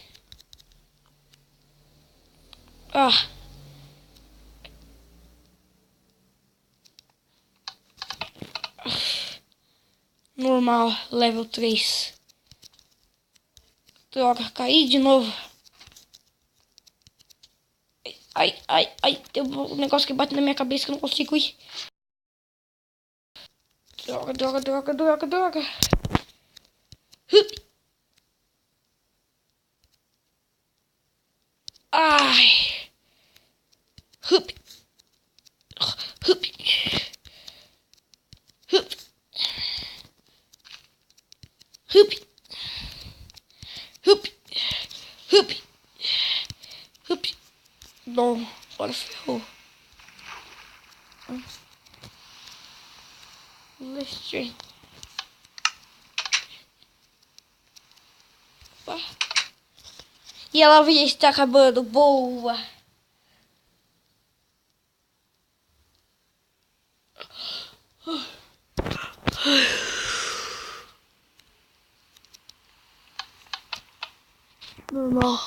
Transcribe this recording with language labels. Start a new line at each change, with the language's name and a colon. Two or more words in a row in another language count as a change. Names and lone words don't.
Portuguese: Ah. Normal, level 3. Droga, caí de novo. Ai, ai, ai. Tem um negócio que bate na minha cabeça que eu não consigo ir. Droga, droga, droga, droga, droga. Hup. Ai. Hup. Hup. Hup. Hup. Hup. Hup. Hup. Bom, agora ferrou. Lexi. E a lava já está acabando. Boa. Normal.